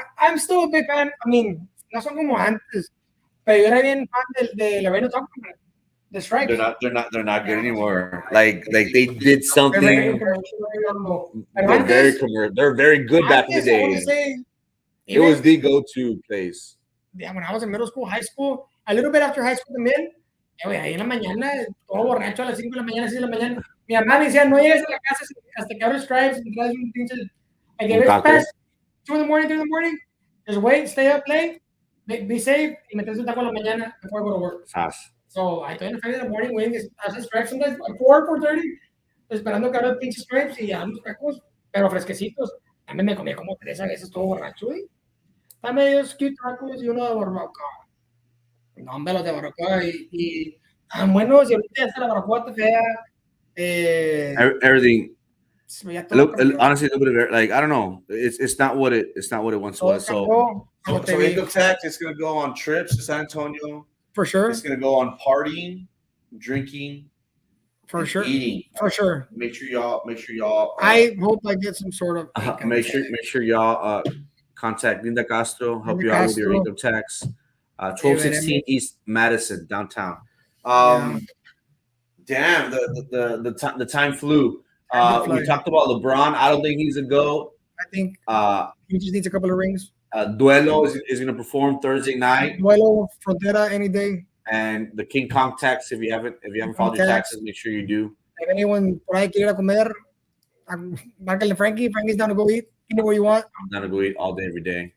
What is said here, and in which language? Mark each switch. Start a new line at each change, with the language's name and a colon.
English: I'm still a big fan. I mean,
Spanish: no son como antes. Pero yo era bien fan de LeBron Taco.
English: The stripes. They're not good anymore. Like they did something. They're very good back in the day. It was the go-to place. Yeah, when I was in middle school, high school, a little bit after high school también.
Spanish: Ahí en la mañana, todo borracho a las 5 de la mañana, 6 de la mañana. Mi mamá me decía, no llegues a la casa hasta que abres stripes y traes un pinche.
English: Like, if it's past 2 in the morning, 3 in the morning, just wait, stay up late, be safe,
Spanish: y me traes un taco a la mañana
English: before I go to work. So I go in 5 in the morning, waiting,
Spanish: haces stripes sometimes, 4:30, esperando que abra el pinche stripes y ya los tacos, pero fresquecitos. También me comí como 3 veces todo borracho, güey. También ellos cute tacos y uno de barbacoa. No, hombre, los de barbacoa y tan buenos, y ahorita ya está la barbacoa está fea.
English: Everything. Honestly, a little bit of like I don't know. It's not what it once was. So income tax, it's gonna go on trips to San Antonio. For sure. It's gonna go on partying, drinking, for sure, eating. For sure. Make sure y'all. I hope I get some sort of. Make sure y'all contact Linda Castro. Help you out with your income tax. 1216 East Madison, downtown. Damn, the time flew. We talked about LeBron. I don't think he's a GOAT. I think he just needs a couple of rings. Duelo is going to perform Thursday night. Duelo, Frontera, any day. And the King Kong tax. If you haven't filed your taxes, make sure you do. If anyone
Spanish: por ahí
English: quiere ir a comer, márcale Frankie. Frankie's down to go eat anywhere you want. I'm down to go eat all day, every day.